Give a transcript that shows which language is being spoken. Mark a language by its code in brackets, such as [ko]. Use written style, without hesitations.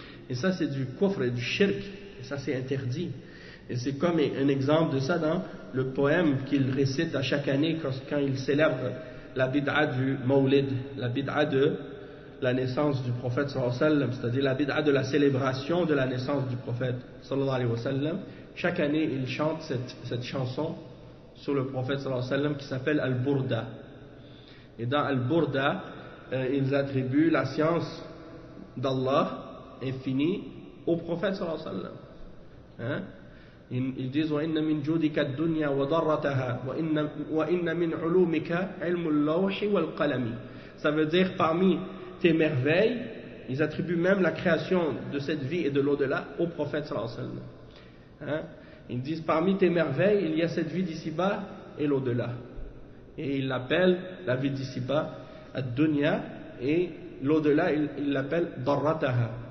[fr] Et ça c'est du kufr et du shirk. Et ça c'est interdit. Et c'est comme un exemple de ça dans le poème qu'il récite à chaque année quand il célèbre la bid'a du Mawlid, la bid'a de la naissance du prophète sallallahu alayhi wa sallam, c'est-à-dire la bid'a de la célébration de la naissance du prophète sallallahu alayhi wa sallam. Chaque année il chante cette chanson sur le prophète sallallahu alayhi wa sallam qui s'appelle Al-Burda. Et dans Al-Burda, ils attribuent la science d'Allah infinie au prophète sallallahu alayhi wa sallam. Hein? Ils disent [ar] وَإِنَّ مِنْ جُودِكَ الدُّنْيَا وَضَرَّتَهَا وَإِنَّ مِنْ عُلُومِكَ عِلْمُ اللَّوْحِ وَالْقَلَمِ. [fr] Ça veut dire parmi tes merveilles, ils attribuent même la création de cette vie et de l'au-delà au prophète sallallahu alayhi wa sallam. Hein? Ils disent parmi tes merveilles, il y a cette vie d'ici-bas et l'au-delà. Et ils l'appellent la vie d'ici-bas ad-dunya, et l'au-delà, il l'appelle darrataha.